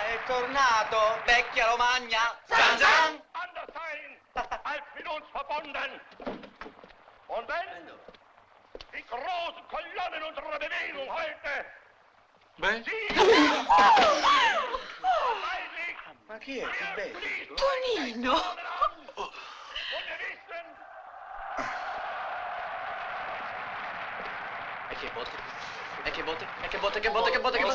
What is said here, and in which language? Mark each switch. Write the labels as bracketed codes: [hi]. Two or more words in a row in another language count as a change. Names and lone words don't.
[it] cornato, vecchia Romagna. Zan zan. [de] Anders sein als mit uns verbunden. Und wenn die großen Kolonnen unserer Bewegung heute [it] Ma chi è? Che bello. Tonino! E che botte? E che botte? E che botte? Che botte? Che botte? Che botte?